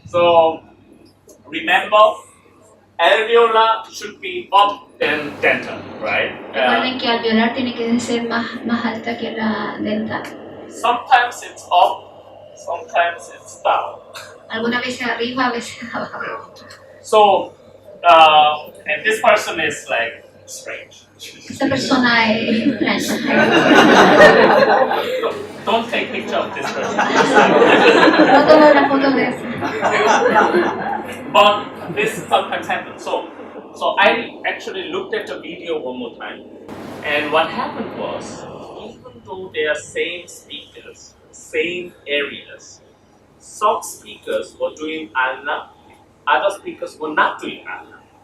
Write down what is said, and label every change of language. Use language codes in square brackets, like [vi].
[en] So remember, alveolar should be up than dental, right? [es] Recuerden que alveolar tiene que ser más alta que la dental. [en] Sometimes it's up, sometimes it's down. [es] Algunas veces arriba, a veces abajo. [en] So, and this person is like strange. [es] Esta persona es extraña. [en] Don't take picture of this person. [es] No tomo una foto de eso. [en] But this sometimes happens. So I actually looked at the video one more time, and what happened was, even though they are same speakers, same areas, some speakers were doing Anna, other speakers were not doing Anna.